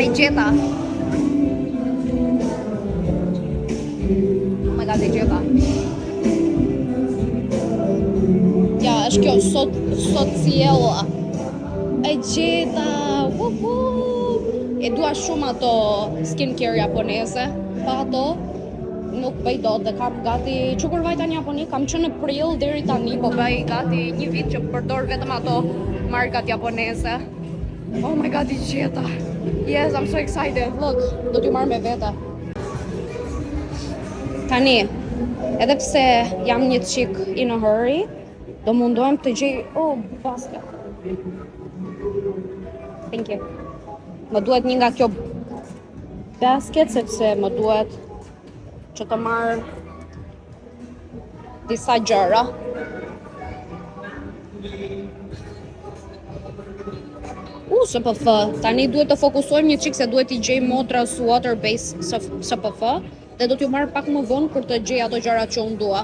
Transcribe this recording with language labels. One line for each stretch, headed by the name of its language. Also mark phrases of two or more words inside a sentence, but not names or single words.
Albanian: gjeta.
English: Oh my god,
Albanian: e gjeta. Ja, është kjo sot ciella. E gjeta. E dua shumë ato skincare japoneze. Pa ato nuk bëj dot dhe kam gati që kur vajta në Japoni, kam qenë në prill deri tani, po bëj gati një vit që përdor vetëm ato markat japoneze.
English: Oh my god, i gjeta. Yes, I'm so excited. Look,
Albanian: do t'ju marr me vete. Tani, edhe pse jam një çik
English: in a hurry,
Albanian: do mundohem të gjej basket.
English: Thank you.
Albanian: Më duhet një nga kjo basket sepse më duhet që të marr disa gjëra. SPF, tani duhet të fokusojmë një çik se duhet t'i gjej Modra's Water Base SPF dhe do t'ju marr pak më vonë kur të gjej ato gjërat që unë dua.